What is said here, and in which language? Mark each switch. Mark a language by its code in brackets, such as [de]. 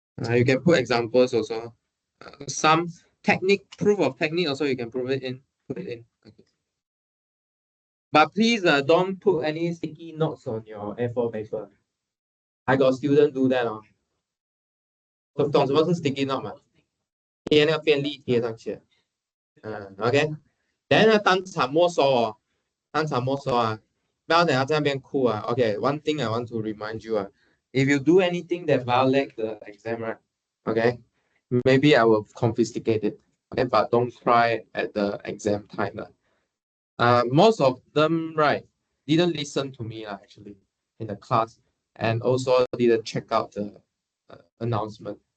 [en] You can put examples also. Some technique, proof of technique also you can put it in. Okay. But please don't put any sticky notes on your A4 paper. I got students do that. [zh] 懂什么是 sticky note 吗？贴那个便利贴上去。OK。 Then 呢，当场没收哦，当场没收啊，不要等下在那边哭啊。 [en] Okay, one thing I want to remind you if you do anything that violate the exam, right? Okay, maybe I will confiscate it. Okay, but don't cry at the exam time. Most of them, right, didn't listen to me actually in the class, and also didn't check out the announcement.